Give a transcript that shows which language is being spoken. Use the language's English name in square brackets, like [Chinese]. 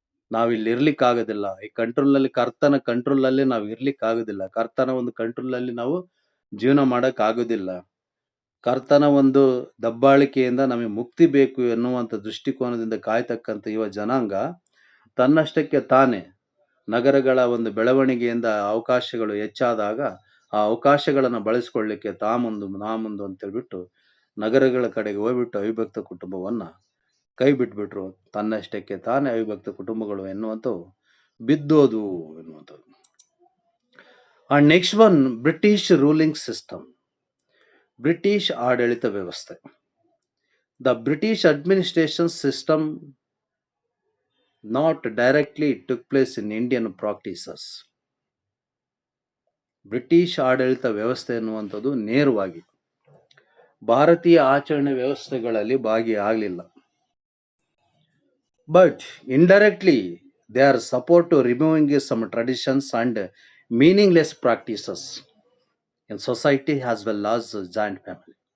[Kannada] ನಾವಿಲ್ಲಿ ಇರ್ಲಿಕ್ಕಾಗೋದಿಲ್ಲ, ಈ ಕಂಟ್ರೋಲ್ನಲ್ಲಿ ಕರ್ತನ ಕಂಟ್ರೋಲಲ್ಲಿ ನಾವು ಇರ್ಲಿಕ್ಕಾಗೋದಿಲ್ಲ, ಕರ್ತನ ಒಂದು ಕಂಟ್ರೋಲಲ್ಲಿ ನಾವು ಜೀವನ ಮಾಡಕ್ ಆಗೋದಿಲ್ಲ, ಕರ್ತನ ಒಂದು ದಬ್ಬಾಳಿಕೆಯಿಂದ ನಮಗೆ ಮುಕ್ತಿ ಬೇಕು ಎನ್ನುವಂಥ ದೃಷ್ಟಿಕೋನದಿಂದ ಕಾಯ್ತಕ್ಕಂಥ ಯುವ ಜನಾಂಗ ತನ್ನಷ್ಟಕ್ಕೆ ತಾನೇ ನಗರಗಳ ಒಂದು ಬೆಳವಣಿಗೆಯಿಂದ ಅವಕಾಶಗಳು ಹೆಚ್ಚಾದಾಗ ಆ ಅವಕಾಶಗಳನ್ನು ಬಳಸ್ಕೊಳ್ಳಿಕ್ಕೆ ನಾ ಮುಂದು ಅಂತ ಹೇಳ್ಬಿಟ್ಟು ನಗರಗಳ ಕಡೆಗೆ ಹೋಗ್ಬಿಟ್ಟು ಅವಿಭಕ್ತ ಕುಟುಂಬವನ್ನ ಕೈ ಬಿಟ್ಬಿಟ್ರು. ತನ್ನಷ್ಟಕ್ಕೆ ತಾನೇ ಅವಿಭಕ್ತ ಕುಟುಂಬಗಳು ಎನ್ನುವಂಥವು ಬಿದ್ದೋದು ಎನ್ನುವಂಥದ್ದು. [English] and next one, British ruling system, [Kannada] British ಆಡಳಿತ ವ್ಯವಸ್ಥೆ. [English] The British administration system not directly took place in Indian practices. [Kannada] British ಆಡಳಿತ ವ್ಯವಸ್ಥೆ ಎನ್ನುವಂಥದ್ದು ನೇರವಾಗಿ ಭಾರತೀಯ ಆಚರಣೆ ವ್ಯವಸ್ಥೆಗಳಲ್ಲಿ ಭಾಗಿಯಾಗಲಿಲ್ಲ. [English] But indirectly they are support to removing some traditions and meaningless practices in society as well as joint family.